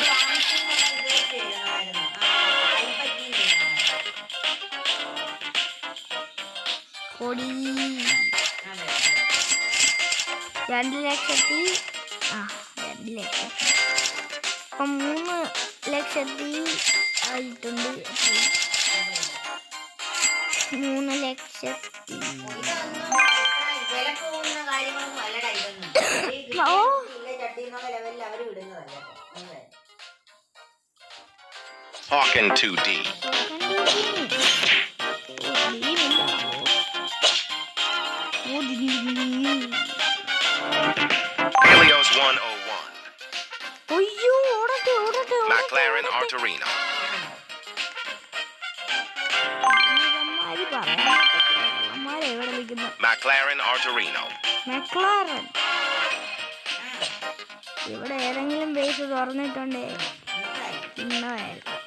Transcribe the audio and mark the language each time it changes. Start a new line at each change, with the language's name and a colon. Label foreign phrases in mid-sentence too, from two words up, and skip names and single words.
Malayalam: കൊടി 2 ലക്ഷത്തി 2 ലക്ഷം. അപ്പം 3 ലക്ഷത്തി ആയിട്ടുണ്ട്. 3 ലക്ഷത്തി. ഓ Hawken 2D. Helios 101. അയ്യോ ഓടട്ടെ ഓടട്ടെ. McLaren Arturino. എവിടെ നിൽക്കുന്നു? McLaren Arturino. മെക്ലാരൻ ഇവിടെ ഏതെങ്കിലും ബേസ് തുറന്നിട്ടുണ്ടേ ഇന്നായിരുന്നു.